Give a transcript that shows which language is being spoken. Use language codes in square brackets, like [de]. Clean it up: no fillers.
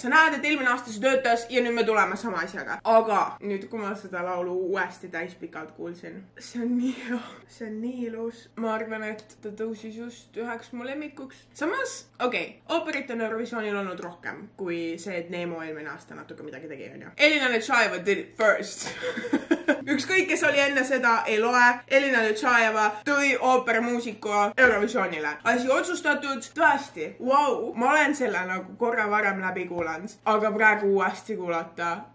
[et] Sa näed, et eelmine aasta see töötas ja nüüd me tuleme sama asjaga. Aga nüüd, kui ma seda laulu uuesti täispikalt kuulsin, see on nii hea, see on nii ilus. Ma arvan, et ta tõusis just üheks mu lemmikuks. Samas, ooperit on Eurovisioonil olnud rohkem kui see, et Neemo eelmine aasta natuke midagi tegi, on ju. [en] Elina Nechayeva did it first. [et] Ükskõik, kes oli enne seda, ei loe. Elina Nechayeva tõi ooperimuusiku Eurovisioonile. Asi otsustatud, tõesti, wow. Ma olen selle nagu korra varem läbi kuulanud, aga praegu uuesti kuulata.